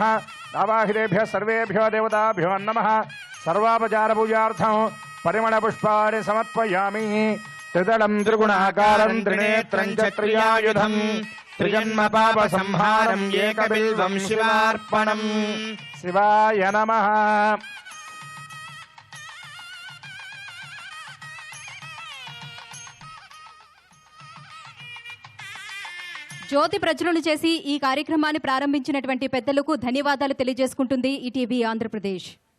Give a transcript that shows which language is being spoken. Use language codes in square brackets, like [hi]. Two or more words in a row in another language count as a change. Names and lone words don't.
[sa] दावाहितेभ्यः सर्वेभ्यो देवताभ्यो नमः। सर्वापचारपूजार्थं परिमलपुष्पाणि समर्पयामि। त्रिदलं त्रिगुणाकारं त्रिनेत्रं च त्रियायुधं त्रिजन्म पापसंहारं एकबिल्वं शिवार्पणम्। शिवाय नमः। [te] జ్యోతి ప్రజ్వలన చేసి ఈ కార్యక్రమాన్ని ప్రారంభించినటువంటి పెద్దలకు ధన్యవాదాలు తెలియజేసుకుంటుంది ఈటీవీ ఆంధ్రప్రదేశ్.